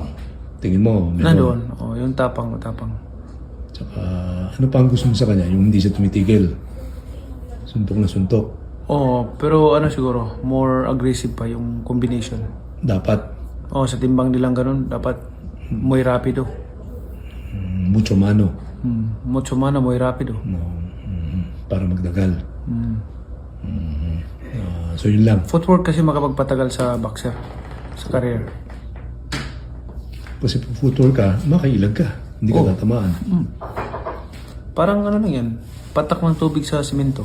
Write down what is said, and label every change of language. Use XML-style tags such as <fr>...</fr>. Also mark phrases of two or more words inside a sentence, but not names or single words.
<tl>Tingin mo, Nandoon, yung tapang. Tsaka ano pa ang gusto mo sa kanya? Yung hindi siya tumitigil. Suntok na suntok. Pero siguro,</tl> <en>more aggressive</en> <tl>pa yung combination. Dapat Sa timbang nilang ganun, dapat</tl> <es>muy rapido. mucho mano. Mucho mano, muy rapido.</es> <tl>No. Para magdagal. Mm. So yun lang. Footwork kasi makapagpatagal sa boxer, sa career. Kasi pag footwork ka, makailag ka. Hindi ka tatamaan. Parang lang yan, patak ng tubig sa simento.</tl>